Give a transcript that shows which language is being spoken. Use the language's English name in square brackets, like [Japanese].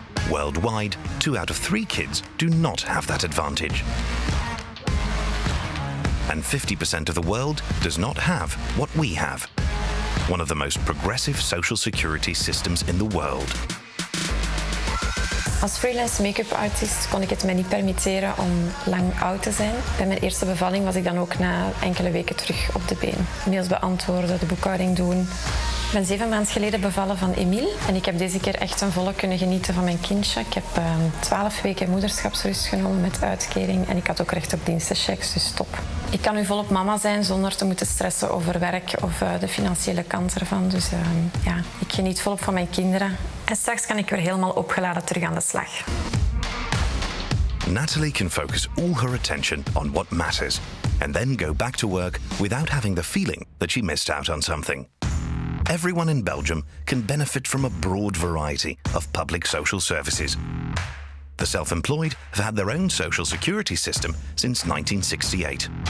[English] Worldwide, 2 out of 3 kids do not have that advantage. And 50% of the world does not have what we have, one of the most progressive social security systems in the world. [Dutch] Als freelance make-up artist kon ik het me niet permitteren om lang oud te zijn. Bij mijn eerste bevalling was ik dan ook na enkele weken terug op de been. Mails beantwoorden, de boekhouding doen. Ik ben 7 maanden geleden bevallen van Emile en ik heb deze keer echt ten volle kunnen genieten van mijn kindje. Ik heb 12 weken moederschapsrust genomen met uitkering en ik had ook recht op dienstenchecks, dus top. Ik kan nu volop mama zijn zonder te moeten stressen over werk of de financiële kant ervan. Dus ja, ik geniet volop van mijn kinderen. En straks kan ik weer helemaal opgeladen terug aan de slag. [English] Natalie can focus all her attention on what matters and then go back to work without having the feeling that she missed out on something. Everyone in Belgium can benefit from a broad variety of public social services. The self-employed have had their own social security system since 1968.